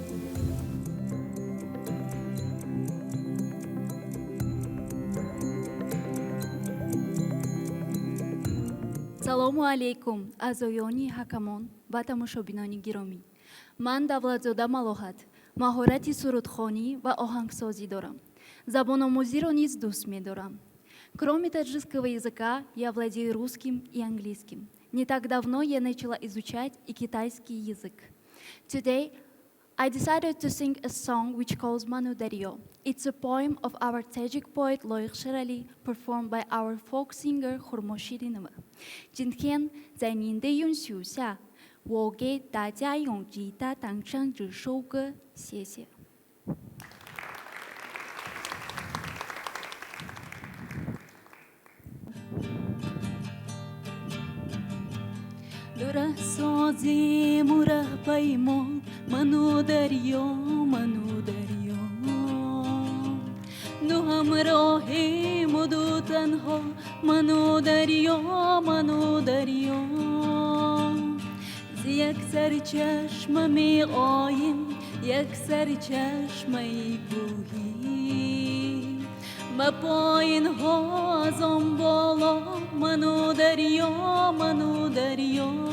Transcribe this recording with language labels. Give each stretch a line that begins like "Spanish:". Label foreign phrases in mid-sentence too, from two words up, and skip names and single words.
Tajik: салому алейкум азоёни ҳакамон ва тамошобинони гиромӣ. ман Давлатзода Малоҳат маҳорати сурудхонӣ ва оҳангсозӣ дорам. Забономозиро низ дӯст медорам.
Russian: Кроме таджикского языка, я владею русским и английским. Не так давно я начала изучать и китайский язык.
English: Today, I decided to sing a song which calls Manu Daryo. It's a poem of our Tajik poet Loiq Sherali, performed by our folk singer Khurmoshirinova.
Chinese: 今天在您的允许下，我给大家用吉他弹唱这首歌，谢谢。
Persian: راه سازیم و راه پیمان منو دریا منو دریا دو همراهیم و دو تنها منو دریا منو دریا یک سر چشم می آییم یک سر چشم می کوهی با پایین ها از آن بالا منو دریا منو دریا